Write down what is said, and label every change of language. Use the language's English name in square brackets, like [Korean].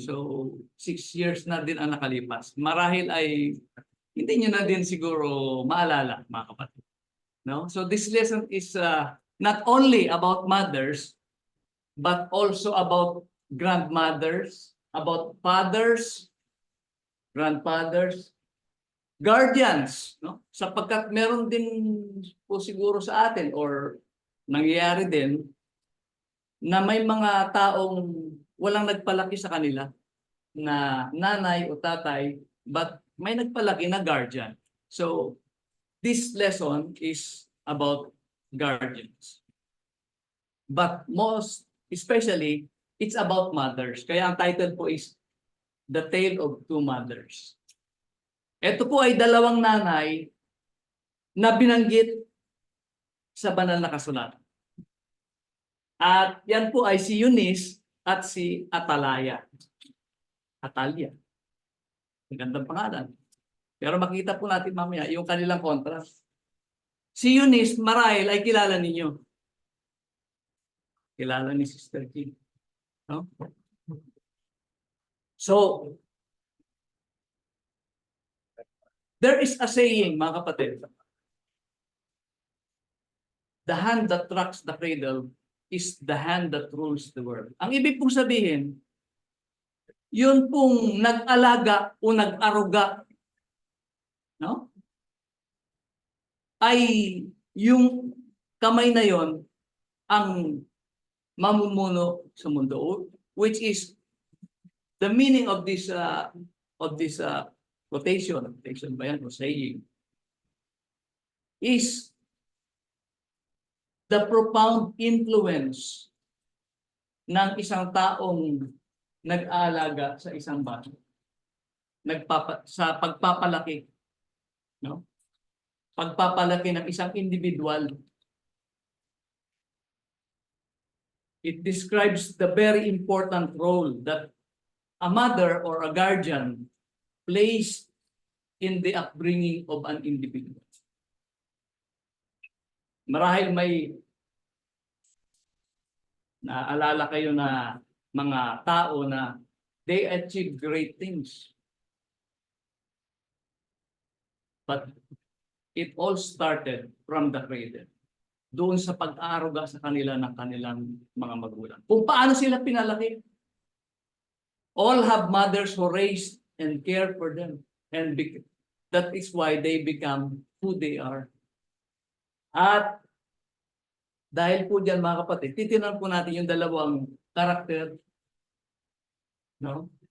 [Filipino] So 6 years na din ang nakalipas. Marahil ay hindi nyo na din siguro maalala, mga kapatid. No? [English] So this lesson is not only about mothers, but also about grandmothers, about fathers, grandfathers, guardians, no? [Filipino] Sapagkat meron din po siguro sa atin or nangyayari din na may mga taong walang nagpalaki sa kanila na nanay o tatay, but may nagpalaki na guardian. [English] So this lesson is about guardians. But most especially, it's about mothers. [Filipino] Kaya ang title po is [English] The Tale of Two Mothers. [Filipino] Ito po ay dalawang nanay na binanggit sa banal na kasulatan. At yan po ay si Eunice at si Atalaya. Atalia. Ang gandang pangalan. Pero makita po natin mamaya yung kanilang contrast. Si Eunice, marahil ay kilala ninyo. Kilala ni Sister Kim. No? [English] So, there is a saying, [Filipino] mga kapatid. [English] The hand that rocks the cradle is the hand that rules the world. [Filipino] Ang ibig pong sabihin, yun pong nag-alaga o nag-aruga, no? Ay yung kamay na yon ang mamumuno sa mundo, [English] which is the meaning of this quotation [Filipino] ba yan o saying, [English] is the profound influence [Filipino] ng isang taong nag-aalaga sa isang bata, sa pagpapalaki, no? Pagpapalaki ng isang individual. [English] It describes the very important role that a mother or a guardian plays in the upbringing of an individual. [Filipino] Marahil may Naaalala kayo na mga tao na [English] they achieve great things. But it all started from the cradle. [Filipino] Doon sa pag-aaruga sa kanila ng kanilang mga magulang. Kung paano sila pinalaki. [English] All have mothers who raised and care for them. And that is why they become who they are. [Filipino] At dahil po dyan mga kapatid, titinan po natin yung dalawang karakter. No?